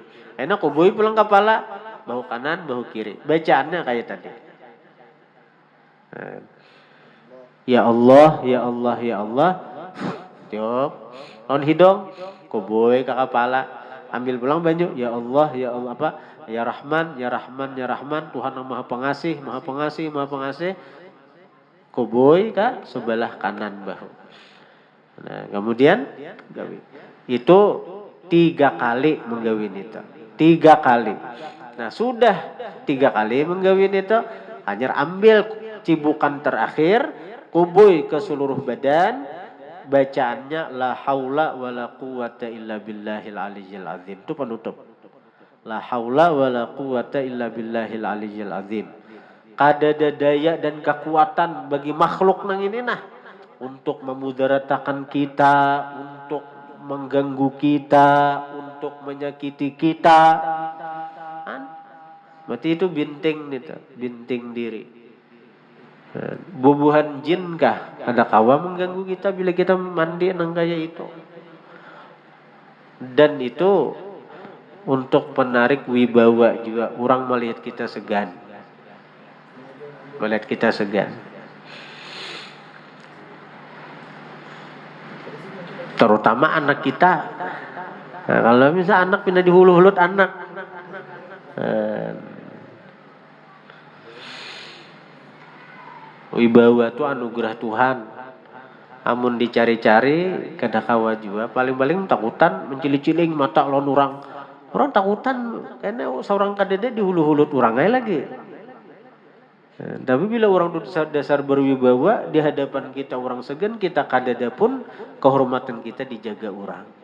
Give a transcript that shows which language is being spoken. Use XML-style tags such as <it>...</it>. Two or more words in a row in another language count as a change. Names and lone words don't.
<bjn>Kena kuboy pulang kepala, bahu kanan, bahu kiri. Bacaannya kayak tadi.</bjn> <ar>يا الله، يا الله، يا الله.</ar> <bjn>Tiup lawan hidung, kuboy ke kepala. Ambil pulang banyu,</bjn> <ar>يا الله، يا الله</ar> <bjn>apa?</bjn> <ar>يا رحمن، يا رحمن، يا رحمن,</ar> <bjn>Tuhan yang Maha Pengasih, Maha Pengasih, Maha Pengasih. Kuboy ke sebelah kanan bahu. Nah, kemudian gawi. Itu 3 kali menggawin itu. 3 kali. Nah, sudah 3 kali menggawin itu, hanya ambil cibukan terakhir, kuboy ke seluruh badan.</bjn> <ar>Bacaannya لا حول ولا قوة إلا بالله العلي العظيم.</ar> <bjn>Itu penutup.</bjn> <ar>لا حول ولا قوة إلا بالله العلي العظيم.</ar> <bjn>Kada ada daya dan kekuatan bagi makhluk nang ini nah untuk memudaratakan kita, untuk mengganggu kita, untuk menyakiti kita. Berarti itu binting nih, binting diri. Bubuhan jin kah? Ada kawa mengganggu kita bila kita mandi nang kaya itu. Dan itu untuk menarik wibawa juga. Orang melihat kita segan. Melihat kita segan. Terutama anak kita. Nah, kalau misalnya anak pindah di hulu-hulut anak. Wibawa itu anugerah Tuhan. Amun dicari-cari kada kawa juga. Paling-paling takutan mencili-ciling mata lawan orang. Orang takutan karena seorang kadede dihulu-hulut orang lagi. Tapi bila orang dasar berwibawa di hadapan kita orang segan, kita kadada pun kehormatan kita dijaga orang.</bjn>